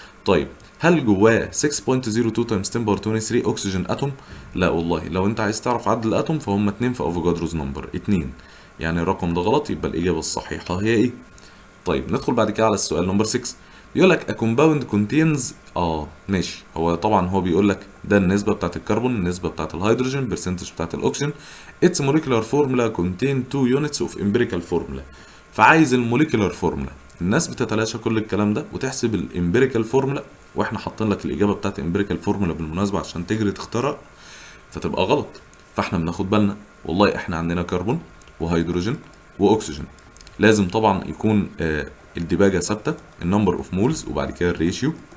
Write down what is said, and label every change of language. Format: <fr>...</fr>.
<ar>طيب هل جواه 6.02 تايمز 10 باور 23 اكسجين اتوم؟ لا والله، لو انت عايز تعرف عدد الاتوم فهم 2 في افوجادروز نمبر 2، يعني الرقم ده غلط، يبقى الاجابه الصحيحه هي ايه؟ طيب ندخل بعد كده على السؤال نمبر 6. بيقول لك</ar> <en>a compound contains</en> <ar>ماشي، هو طبعا هو بيقول لك ده النسبه بتاعت الكربون، النسبه بتاعت الهيدروجين، برسنتج بتاعت الاكسجين.</ar> <en>its molecular formula contain 2 units of empirical formula.</en> <ar>فعايز الموليكولار فورمولا. الناس بتتلاشى كل الكلام ده وتحسب الامبيريكال فورمولا، واحنا حاطين لك الاجابه بتاعت الامبيريكال فورمولا بالمناسبه عشان تجري تخترع، فتبقى غلط. فاحنا بناخد بالنا، والله احنا عندنا كربون وهيدروجين واكسجين، لازم طبعا يكون الديباجه ثابته، النمبر اوف مولز وبعد كده الريشيو.</ar>